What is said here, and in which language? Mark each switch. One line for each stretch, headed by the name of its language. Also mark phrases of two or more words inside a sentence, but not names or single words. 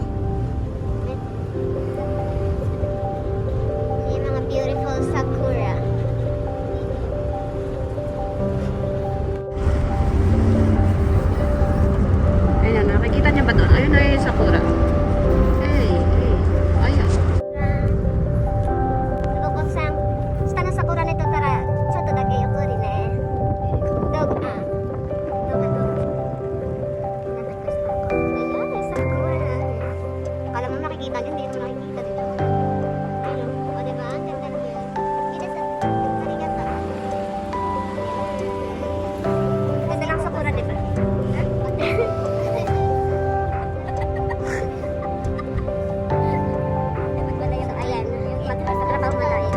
Filipino: Yung mga beautiful sakura. Ayan, nakikita niyo ba doon? Ayun na yung sakura. Hey, hey. Ayan.
Japanese: お子さん、下の桜にとったらちょっとだけゆっくりね。
Filipino: どうか、Ayan, may sakura. Akala mo makikita niyo, hindi mo nakikita dito. Ayun, o diba? Ang ganda niya. Arigato. Ganda lang sakura, diba? So, ayan, magtatrabaho na tayo.